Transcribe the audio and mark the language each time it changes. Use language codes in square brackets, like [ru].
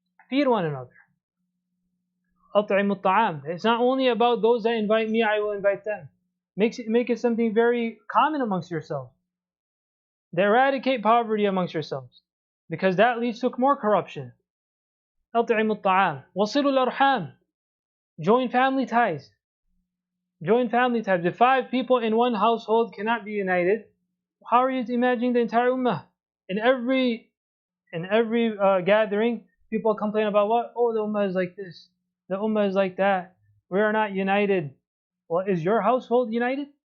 [en] Feed one another. [ar] أطعموا الطعام. [en] It's not only about those that invite me, I will invite them. Make it something very common amongst yourselves. They eradicate poverty amongst yourselves, because that leads to more corruption. [ar] أطعموا الطعام وصلوا الأرحام. [en] Join family ties. Join family ties. If 5 people in one household cannot be united, how are you imagining the entire ummah? In every gathering, people complain about what? Oh, the ummah is like this. The ummah is like that. We are not united. Well, is your household united?